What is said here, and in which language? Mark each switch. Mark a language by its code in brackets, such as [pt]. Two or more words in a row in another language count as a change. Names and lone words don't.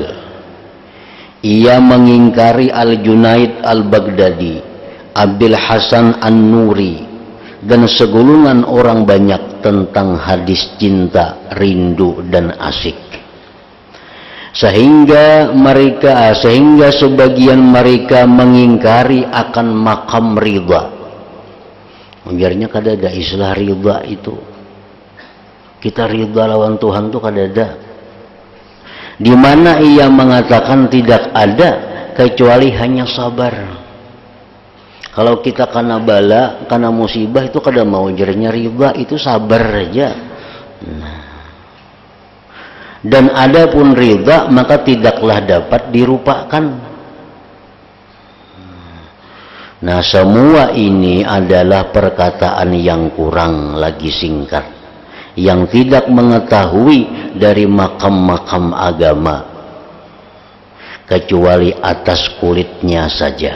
[id] Ia mengingkari Al-Junaid Al-Baghdadi, Abil Hasan An-Nuri, dan segulungan orang banyak tentang hadis cinta, rindu, dan asyik. sehingga sebagian mereka mengingkari akan makam ridha. [bjn] Biarnya kada ada istilah ridha itu. Kita ridha lawan Tuhan tuh kada ada. [id] Di mana ia mengatakan tidak ada kecuali hanya sabar. [bjn] Kalau kita kena bala, kena musibah itu kada mau jernya ridha, itu sabar aja. [id] Nah. Dan adapun ridha maka tidaklah dapat dirupakan. Nah, semua ini adalah perkataan yang kurang lagi singkat, yang tidak mengetahui dari makam-makam agama kecuali atas kulitnya saja.